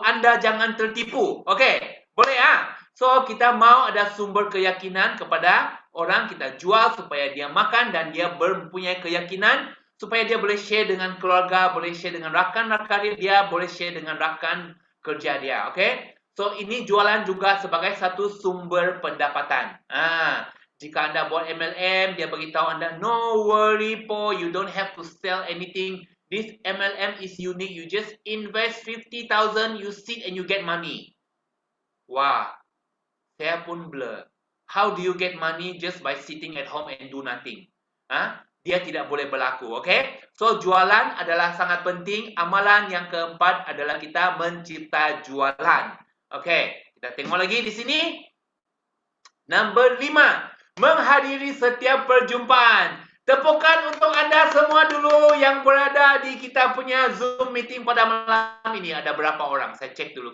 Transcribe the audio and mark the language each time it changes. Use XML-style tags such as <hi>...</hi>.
<ms>Anda jangan tertipu. Okey? Boleh So, kita mau ada sumber keyakinan kepada orang. Kita jual supaya dia makan dan dia mempunyai keyakinan supaya dia boleh share dengan keluarga, boleh share dengan rakan-rakan dia, boleh share dengan rakan kerja dia. Okey? So, ini jualan juga sebagai satu sumber pendapatan. Jika anda buat MLM, dia beritahu anda,</ms> <en>no worry po, you don't have to sell anything. This MLM is unique. You just invest 50,000, you sit and you get money.</en> <ms>Wah, saya pun blur.</ms> <en>How do you get money just by sitting at home and do nothing?</en> <ms>Dia tidak boleh berlaku, okay? So, jualan adalah sangat penting. Amalan yang keempat adalah kita mencipta jualan. Okay, kita tengok lagi di sini. Number 5. Menghadiri setiap perjumpaan. Tepukan untuk anda semua dulu yang berada di kita punya Zoom meeting pada malam ini. Ada berapa orang? Saya cek dulu.</ms>